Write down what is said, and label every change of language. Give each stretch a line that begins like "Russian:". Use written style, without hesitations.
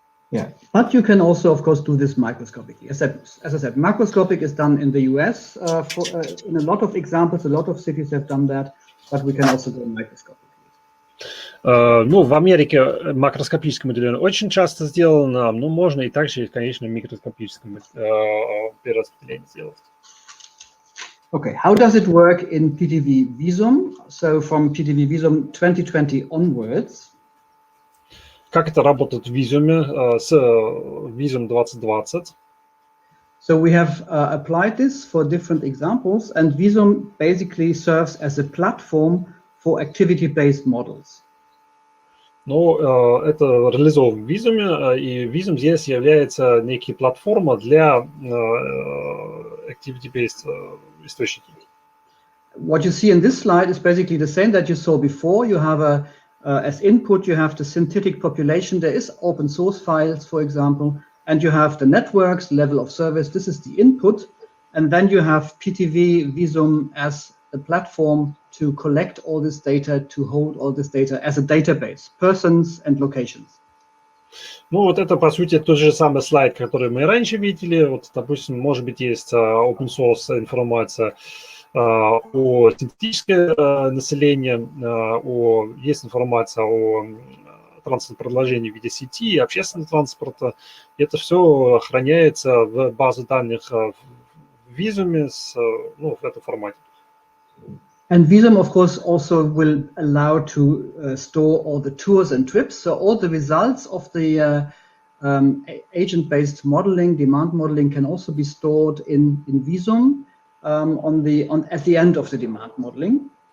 English: Yeah, but you can also, of course, do this microscopically. As I said, macroscopic is done in the US. In a lot of examples, a lot of cities have done that, but we can also do microscopically.
Russian: Ну, в Америке макроскопическое моделирование очень часто сделано, но можно и также, конечно, микроскопическое перераспределение сделать.
English: Okay, how does it work in PTV Visum? So from PTV Visum 2020 onwards.
Russian: Как это работает в Визуме с Visum 2020?
English: So we have applied this for different examples, and Visum basically serves as a platform for activity-based models.
Russian: Ну, это реализовано в Визуме, и Visum здесь является некой платформой для activity-based источников.
English: what you see in this slide is basically the same that you saw before. You have as input, you have the synthetic population. There is open source files, for example, and you have the networks, level of service. This is the input. And then you have PTV Visum as a platform to collect all this data, to hold all this data as a database, persons and locations.
Russian: Ну, вот это, по сути, тот же самый слайд, который мы раньше видели. Вот, допустим, может быть, есть open source информация о синтетическом населении, есть информация о транспортном продолжении в виде сети, общественного транспорта. Это все храняется в базе данных в Visum, ну, в этом формате.
English: And Visum, of course, also will allow to store all the tours and trips. So all the results of the agent-based modeling, demand modeling, can also be stored in Visum at the end of the demand modeling.